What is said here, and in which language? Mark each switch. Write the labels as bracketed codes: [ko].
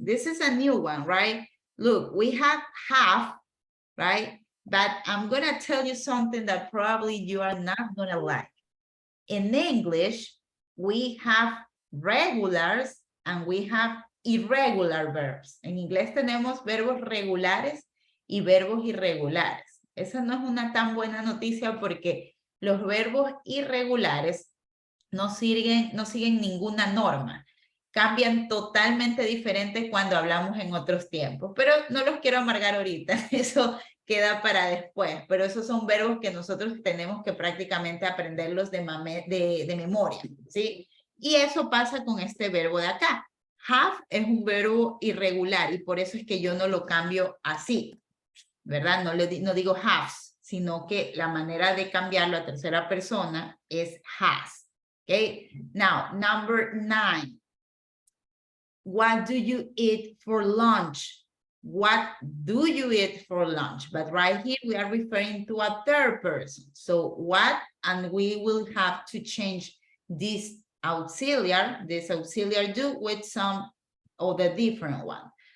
[en] This is a new one, right? Look, we have half, right? But I'm gonna tell you something that probably you are not gonna like. In English, we have regulars and we have irregular verbs. [es] En inglés tenemos verbos regulares y verbos irregulares. Esa no es una tan buena noticia porque los verbos irregulares no siguen ninguna norma. Cambian totalmente diferentes cuando hablamos en otros tiempos, pero no los quiero amargar ahorita, eso queda para después, pero esos son verbos que nosotros tenemos que prácticamente aprenderlos de memoria, ¿sí? Y eso pasa con este verbo de acá. Have es un verbo irregular y por eso es que yo no lo cambio así, ¿verdad? No digo has, sino que la manera de cambiarlo a tercera persona es has. [en] Okay, now, number 9. What do you eat for lunch? What do you eat for lunch? But right here, we are referring to a third person. So what, and we will have to change this auxiliary do with some of the different one.